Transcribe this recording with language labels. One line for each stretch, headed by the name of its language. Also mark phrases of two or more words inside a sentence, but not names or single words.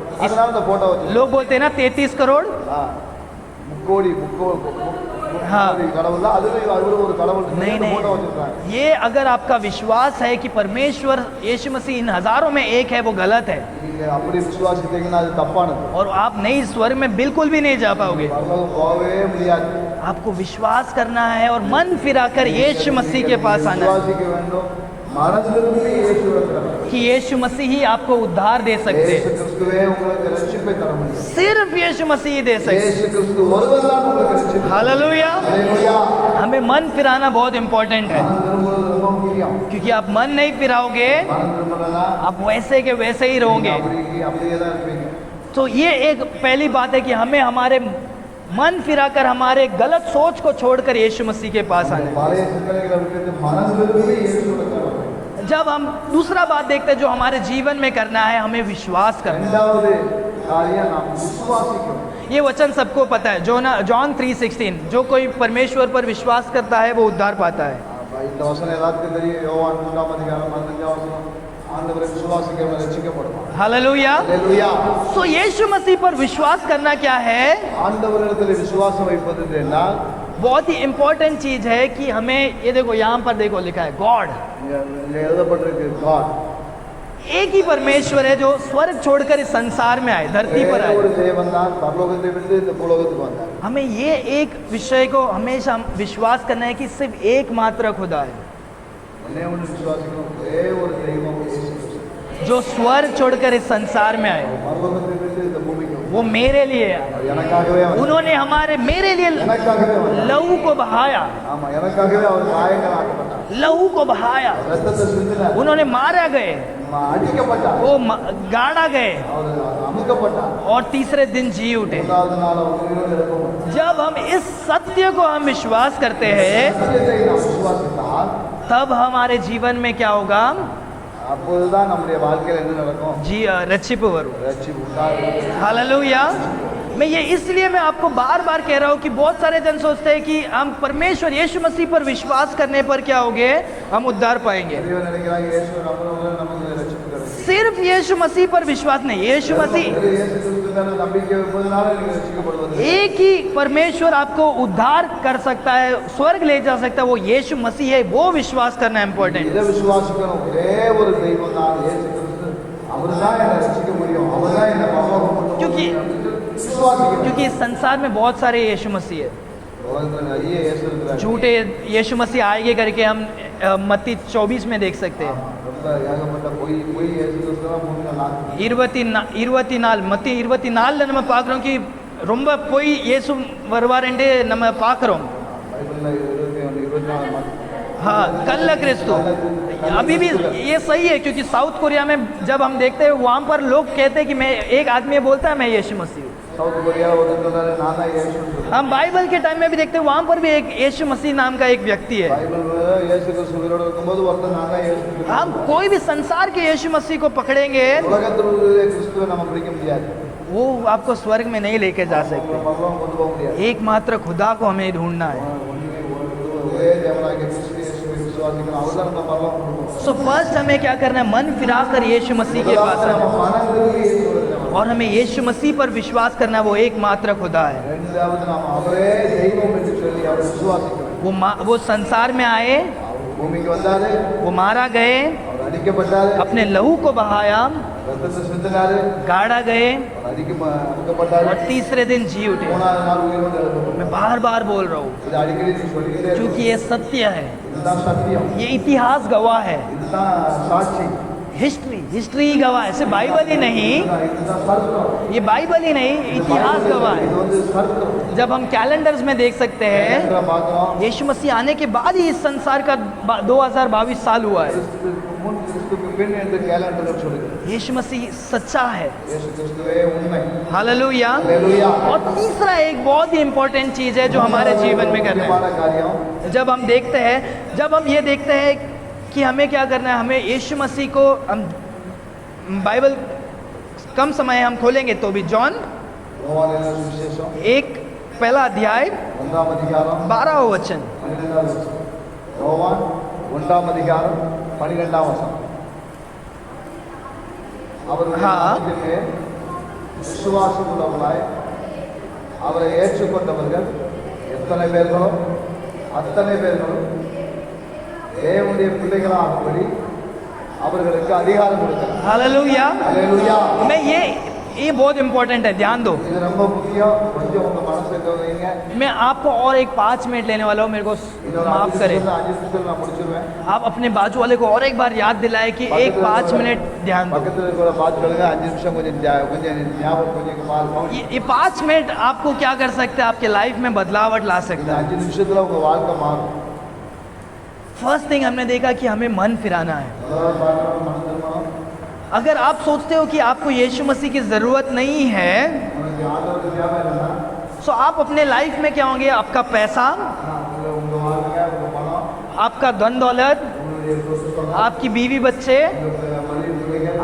Tamil: அதனால அந்த போட்டோ வச்சு
Hindi: लोग बोलते हैं ना 33 करोड़.
Tamil: முக்கோடி
Hindi: हाँ।
Tamil: கடவுள் தான். அதுலயும் அவரு ஒரு கடவுள்
Hindi: नहीं
Tamil: போட்டோ
Hindi: नहीं,
Tamil: வச்சிருக்காங்க.
Hindi: ये अगर आपका विश्वास है कि परमेश्वर यीशु मसीह इन हजारों में एक है, वो गलत है।
Tamil: நீங்க அப்படி விசுவாசித்தீங்கன்னா அது தப்பானது.
Hindi: और आप नई स्वर्ग में बिल्कुल भी नहीं जा पाओगे।
Tamil: பரலோகம் போகவே முடியாது.
Hindi: आपको विश्वास करना है और मन फिराकर यीशु मसीह के पास आना है
Tamil: விசுவாசிக்க வேண்டும். மனதிலிருந்து இயேசுவிடத்தில்
Hindi: कि यीशु मसीह ही आपको उद्धार दे सकते
Tamil: இயேசு
Hindi: हैं।
Tamil: கிறிஸ்துவே உங்களுக்கு ரட்சிப்பை தர முடியும்.
Hindi: सिर्फ यीशु मसीह ही दे सकते
Tamil: இயேசு கிறிஸ்து ஒருவர் தான் உங்களுக்கு ரட்சிப்பை.
Hindi: हैं। हालेलुया।
Tamil: ஹalleluya.
Hindi: हमें मन फिराना बहुत इंपॉर्टेंट है,
Tamil: மனம் திரும்புவது ரொம்ப முக்கியம்.
Hindi: क्योंकि आप मन नहीं फिराओगे
Tamil: மனம் திரும்பலனா
Hindi: आप वैसे के वैसे ही रहोगे।
Tamil: அப்படியே தான் இருப்பீங்க.
Hindi: तो ये एक पहली बात है कि हमें हमारे मन फिराकर हमारे गलत सोच को छोड़कर यीशु मसीह के पास आना है।
Tamil: பழைய சிந்தனைகளை விட்டு மனதிலிருந்து இயேசுவிடத்தில் வரணும்.
Hindi: जब हम दूसरा बात देखते हैं जो हमारे जीवन में करना है, हमें विश्वास करना है।
Tamil: இரண்டாவது காரியம் நாம் விசுவாசிக்கணும்.
Hindi: ये वचन सबको पता है, जॉन 3:16, जो कोई परमेश्वर पर विश्वास करता है वो उद्धार पाता है।
Tamil: இந்த வசனம் எல்லாத்துக்கும் தெரியும். யோவான் 3 அதிகாரம் 15 வசனம். ஆண்டவரை விசுவாசிக்கிறவன் ரட்சிக்கப்படுவான்.
Hindi: हालेलुया।
Tamil: ஹalleluya.
Hindi: सो यीशु मसीह पर विश्वास करना क्या है?
Tamil: ஆண்டவரிடத்தில் விசுவாசம் வைப்பது என்றால்
Hindi: बहुत ही इंपॉर्टेंट चीज है कि हमें, ये देखो यहाँ पर देखो लिखा है गॉड,
Tamil: இங்க எழுதப்பட்டிருக்கு God.
Hindi: एक ही परमेश्वर है जो स्वर्ग छोड़कर इस संसार में आए, धरती पर
Tamil: ஒரே ஒரு
Hindi: आए।
Tamil: தேவன் தான் பரலோகத்தை விட்டு இந்த பூலோகத்துக்கு வந்தார்.
Hindi: हमें ये एक विषय को हमेशा विश्वास करना है कि सिर्फ एकमात्र खुदा है
Tamil: ஒன்னே ஒன்று விசுவாசிக்கணும். ஒரே ஒரு தெய்வம் இயேசு கிறிஸ்து.
Hindi: जो स्वर्ग छोड़कर इस संसार में आए,
Tamil: பரலோகத்தை விட்டு இந்த பூமிக்கு வந்தார்.
Hindi: वो मेरे लिए आए।
Tamil: அவர் எனக்காகவே வந்தார்.
Hindi: उन्होंने मेरे लिए
Tamil: எனக்காகவே வந்தார்.
Hindi: लहू को बहाया,
Tamil: ஆமா, எனக்காகவே அவர் காயங்கள் ஆக்கப்பட்டார்.
Hindi: लहू को बहाया,
Tamil: ரத்தத்தை சிந்தினார்.
Hindi: उन्होंने मारा गए,
Tamil: அடிக்கப்பட்டார்.
Hindi: वो गाड़ा गए
Tamil: அவர் அமுக்கப்பட்டார்.
Hindi: और तीसरे दिन जी उठे।
Tamil: மூன்றாவது நாள் அவர் உயிரோடு எழுப்பப்பட்டார்.
Hindi: जब हम इस सत्य को हम विश्वास करते हैं,
Tamil: சத்தியத்தை நாம் விசுவாசித்தால்
Hindi: तब हमारे जीवन में क्या होगा?
Tamil: அப்போதுதான் நம்முடைய வாழ்க்கையில் என்ன நடக்கும்?
Hindi: जी रक्षिप वरु।
Tamil: ரட்சிப்பு உண்டாகும்.
Hindi: हालेलुया। मैं ये इसलिए मैं आपको बार बार कह रहा हूँ कि बहुत सारे जन सोचते हैं कि हम परमेश्वर यीशु मसीह पर विश्वास करने पर क्या होगे? हम उद्धार पाएंगे।
Tamil: பெரியவர் நினைக்கிறாங்க இயேசு நம்மளோட நமக்கு ரட்சிப்பு கிடைக்கும்.
Hindi: सिर्फ यीशु मसीह पर विश्वास नहीं, यीशु मसीह
Tamil: இயேசு கிறிஸ்து மேல நம்பிக்கை வைப்பதனால நீங்க ரட்சிக்கப்படுவது.
Hindi: एक ही परमेश्वर आपको उद्धार कर सकता है, स्वर्ग ले जा सकता है, वो यीशु मसीह है। वो विश्वास करना इम्पोर्टेंट
Tamil: இதை விசுவாசிக்கணும். ஒரே ஒரு தெய்வம் தான் இயேசு கிறிஸ்து. அவர்தான் என்னை ரட்சிக்க முடியும். அவர்தான் என்னை பரலோகம் கொண்டு போக
Hindi: क्योंकि-
Tamil: முடியும். விசுவாசிக்கணும்.
Hindi: क्योंकि इस संसार में बहुत सारे यीशु मसीह है।
Tamil: உலகத்துல நிறைய இயேசு இருக்கிறார்.
Hindi: झूठे यीशु मसीह आएंगे करके हम मत्ती 24 में देख सकते हैं।
Tamil: ரொம்ப ஏகப்பட்ட பொய் இயேசு கிறிஸ்து தான் முன்ன நான் மத்தி 24 நம்ம பார்க்குறோம் कि ரொம்ப பொய் இயேசு வருவாருன்னு நம்ம பார்க்குறோம்। பைபிள்ல 24
Hindi: हाँ, कल्ला क्रिस्तु अभी भी ये सही है, क्योंकि साउथ कोरिया में जब हम देखते हैं वहाँ पर लोग कहते हैं कि मैं, एक आदमी बोलता है मैं यीशु मसीह हूँ।
Tamil: சவுத் கொரியா ஒரு சொல்றாரு நான் தான் இயேசு சொல்றாரு.
Hindi: हम बाइबल के टाइम में भी देखते हैं वहाँ पर भी एक यीशु मसीह नाम का एक व्यक्ति है।
Tamil: பைபிள்ல இயேசு கிறிஸ்து உயிரோடு இருக்கும்போது ஒருத்தன் நான் தான் இயேசு சொல்றாரு.
Hindi: हम कोई भी संसार के यीशु मसीह को पकड़ेंगे,
Tamil: உலகத்தில் உள்ள கிறிஸ்துவை நம்ம பிடிக்க முடியாது.
Hindi: वो आपको स्वर्ग में नहीं लेके जा
Tamil: அவங்களை
Hindi: सकते।
Tamil: பரலோகம் கொண்டு போக முடியாது.
Hindi: एकमात्र खुदा को हमें ढूंढना है।
Tamil: ஒரே தேவனாகிய கிறிஸ்து இயேசுவை விசுவாசிக்கணும். அவர்தான் நம்ம பரலோகம் கொண்டு போகணும்.
English: so first
Hindi: हमें क्या करना है? मन फिराकर यीशु मसीह के पास
Tamil: முதலாவது
Hindi: आना
Tamil: நம்ம மனதிலிருந்து இயேசுவிடத்தில் வரணும்.
Hindi: और हमें यीशु मसीह पर विश्वास करना है, वो एकमात्र खुदा है।
Tamil: இரண்டாவது நாம் அவரே தெய்வம் என்று சொல்லி அவரை விசுவாசிக்கணும்.
Hindi: वो संसार में आए,
Tamil: அவர் பூமிக்கு வந்தாரு.
Hindi: वो मारा गए,
Tamil: அவர் அடிக்கப்பட்டாரு.
Hindi: अपने लहू को बहाया,
Tamil: ரத்தத்தை சிந்தினாரு.
Hindi: गाड़ा गए
Tamil: அவர் அடிக்கப்பட்டாரு.
Hindi: और तीसरे दिन जी उठे।
Tamil: மூணாவது நாள் உயிரோடு எழுப்பப்பட்டார்.
Hindi: मैं बार बार बोल रहा हूँ
Tamil: இது அடிக்கடி நீ சொல்லிக்கிட்டே
Hindi: क्योंकि
Tamil: இருக்கணும்.
Hindi: ये सत्य है,
Tamil: இதுதான் சத்தியம்.
Hindi: ये इतिहास गवाह है,
Tamil: இதுதான் சாட்சி.
Hindi: हिस्ट्री गवाह है, सिर्फ बाइबल ही नहीं,
Tamil: இதுதான் சரித்திரம்.
Hindi: ये बाइबल ही नहीं, इतिहास गवाह
Tamil: இது
Hindi: है।
Tamil: வந்து சரித்திரம்.
Hindi: जब हम कैलेंडर्स में देख सकते हैं,
Tamil: கேலண்டரை பார்க்கிறோம்.
Hindi: यीशु मसीह आने के बाद ही इस संसार का 2022 साल हुआ है।
Tamil: கிறிஸ்துவுக்கு முன் கிறிஸ்துவுக்கு பின் என்று கேலண்டர் சொல்லுது.
Hindi: यीशु मसीह सच्चा है।
Tamil: இயேசு கிறிஸ்துவே உண்மை.
Hindi: हालेलुया। हालेलुया. और तीसरा एक बहुत ही इंपॉर्टेंट चीज है जो हमारे जीवन में करना
Tamil: முக்கியமான
Hindi: है।
Tamil: காரியம்
Hindi: जब हम देखते हैं, जब हम ये देखते हैं कि हमें क्या करना है, हमें यीशु मसीह को, हम बाइबल कम समय हम खोलेंगे तो भी जॉन
Tamil: யோவான் எழுதின சுவிசேஷம்
Hindi: 1 पहला अध्याय
Tamil: 1ஆம் அதிகாரம்
Hindi: 12वां वचन।
Tamil: 12ஆம் வசனம். யோவான் 1ஆம் அதிகாரம் 12ஆம் வசனம். அவருடைய நாமத்திலே விசுவாசம் உள்ளவர்களாய் அவரை ஏற்றுக்கொண்டவர்கள் அத்தனை பேர்களும் தேவனுடைய பிள்ளைகளாகும்படி அவர்களுக்கு அதிகாரம் கொடுக்கிறார்.
Hindi: हालेलुया।
Tamil: அல்லேலூயா.
Hindi: मैं ये बहुत इंपॉर्टेंट है, ध्यान दो।
Tamil: இது ரொம்ப முக்கியம். கொஞ்சம் உங்க மனசுல கவனிங்க.
Hindi: मैं आपको और एक 5 मिनट लेने वाला हूँ, मेरे को
Tamil: இன்னொரு
Hindi: माफ
Tamil: 5
Hindi: करें।
Tamil: நிமிஷத்துல நான் முடிச்சிருவேன்.
Hindi: आप अपने बाजू वाले को और एक बार याद दिलाए कि एक 5 मिनट ध्यान दो।
Tamil: பக்கத்துல இருக்கிற பார்த்து சொல்லுங்க 5 நிமிஷம் கொஞ்சம் ஞாபகம் கொஞ்சம் பாருங்க.
Hindi: ये 5 मिनट आपको क्या कर सकते हैं, आपके लाइफ में बदलावट ला
Tamil: இந்த
Hindi: सकता है।
Tamil: 5 நிமிஷத்துல உங்க வாழ்க்கை மாறும்.
English: first thing
Hindi: हमने देखा कि हमें मन फिराना है।
Tamil: முதல்ல பார்க்கணும் மனம் திரும்பணும்.
Hindi: अगर आप सोचते हो कि आपको यीशु मसीह की ज़रूरत नहीं है,
Tamil: உங்களுக்கு ஆண்டவருக்கு தேவை இல்லைன்னா
Hindi: तो आप अपने लाइफ में क्या होंगे, आपका पैसा,
Tamil: உங்க வாழ்க்கை உங்க பணம்
Hindi: आपका धन दौलत,
Tamil: உங்களுடைய சொத்து
Hindi: आपकी बीवी बच्चे,
Tamil: மனைவி பிள்ளைகள்